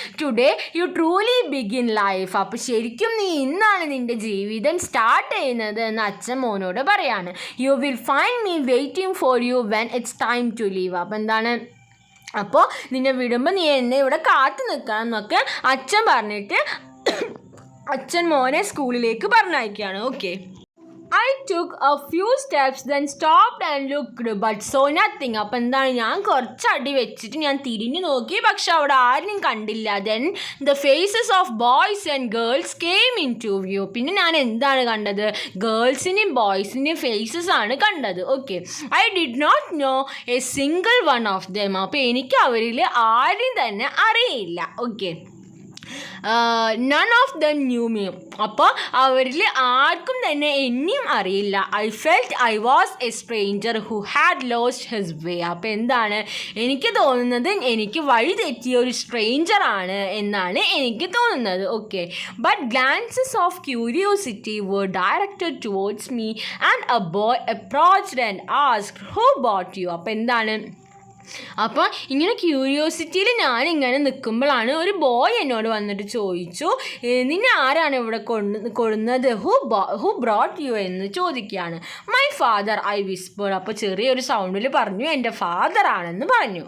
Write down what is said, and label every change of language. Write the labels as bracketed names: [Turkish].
[English] Today you truly begin life. [Malayalam] അപ്പോൾ ശരിക്കും നീ ഇന്നാണ് നിൻ്റെ ജീവിതം സ്റ്റാർട്ട് ചെയ്യുന്നത് എന്ന് അച്ഛൻ മോനോട് പറയാണ്. [English] You will find me waiting for you when it's time to leave. [Malayalam] അപ്പോൾ എന്താണ്, അപ്പോൾ നിന്നെ വിടുമ്പോൾ നീ എന്നെ ഇവിടെ കാത്തു നിൽക്കണം എന്നൊക്കെ അച്ഛൻ പറഞ്ഞിട്ട് അച്ഛൻ മോനെ സ്കൂളിലേക്ക് പറഞ്ഞയക്കുകയാണ്. [English] Okay, I took a few steps then stopped and looked but saw nothing. [Malayalam] അപ്പോൾ എന്താണ്, ഞാൻ കുറച്ചടി വെച്ചിട്ട് ഞാൻ തിരിഞ്ഞു നോക്കി, പക്ഷെ അവിടെ ആരും കണ്ടില്ല. [English] Then the faces of boys and girls came into view. [Malayalam] പിന്നെ ഞാൻ എന്താണ് കണ്ടത്, ഗേൾസിൻ്റെയും ബോയ്സിൻ്റെയും ഫേസസ് ആണ് കണ്ടത്. [English] Okay, I did not know a single one of them. [Malayalam] അപ്പോൾ എനിക്ക് അവരിൽ ആരും തന്നെ അറിയില്ല. Okay, [English] None of them knew me. [Malayalam] അപ്പോൾ അവരിൽ ആർക്കും തന്നെ എന്നെയും അറിയില്ല. [English] I felt I was a stranger who had lost his way. [Malayalam] അപ്പോൾ എന്താണ്, എനിക്ക് തോന്നുന്നത് എനിക്ക് വഴി തെറ്റിയ ഒരു സ്ട്രേഞ്ചറാണ് എന്നാണ് എനിക്ക് തോന്നുന്നത്. [English] Okay, but glances of curiosity were directed towards me and a boy approached and asked who bought you. [Malayalam] അപ്പോൾ എന്താണ്, അപ്പോൾ ഇങ്ങനെ ക്യൂരിയോസിറ്റിയിൽ ഞാനിങ്ങനെ നിൽക്കുമ്പോഴാണ് ഒരു ബോയ് എന്നോട് വന്നിട്ട് ചോദിച്ചു, നിന്നെ ആരാണ് ഇവിടെ കൊണ്ടുവന്നത്, [English] who brought you [Malayalam] എന്ന് ചോദിക്കുകയാണ്. [English] My father I whisper. [Malayalam] അപ്പോൾ ചെറിയൊരു സൗണ്ടിൽ പറഞ്ഞു, എൻ്റെ ഫാദറാണെന്ന് പറഞ്ഞു.